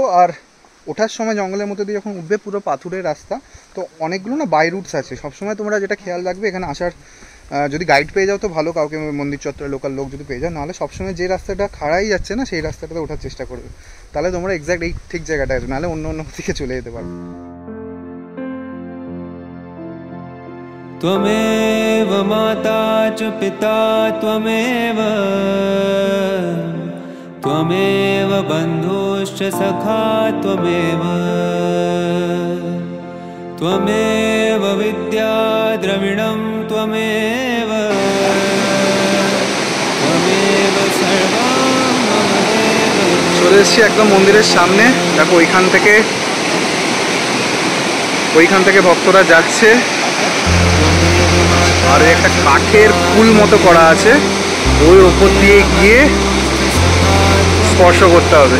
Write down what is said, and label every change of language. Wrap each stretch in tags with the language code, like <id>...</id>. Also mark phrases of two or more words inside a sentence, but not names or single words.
<bn>আর ওঠার সময় জঙ্গলের মধ্যে দিয়ে যখন উঠবে, পুরো পাথুরের রাস্তা, তো অনেকগুলো না</bn> <en>by routes</en> <bn>আছে। সবসময় তোমরা যেটা খেয়াল রাখবে, এখানে আসার যদি গাইড পেয়ে যাও তো ভালো, কাউকে মন্দির চত্বরে লোকাল লোক যদি পেয়ে যাও, নাহলে সবসময় যে রাস্তাটা খাড়াই যাচ্ছে না সেই রাস্তাটাতে ওঠার চেষ্টা করবে, তাহলে তোমরা এক্স্যাক্ট এই ঠিক জায়গাটা আসবে, নাহলে অন্য দিকে চলে যেতে পারবে।</bn> <sa>त्वमेव माता च पिता त्वमेव, त्वमेव बन्धुश्च सखा त्वमेव, त्वमेव विद्या द्रविणं त्वमेव, त्वमेव सर्वं मम देव।</sa> <bn>চলে এসেছি একদম মন্দিরের সামনে। দেখো ওইখান থেকে ভক্তরা যাচ্ছে। আর একটা কাঠের পুল মতো করা আছে, ওই ওপর দিয়ে গিয়ে স্পর্শ করতে হবে।</bn>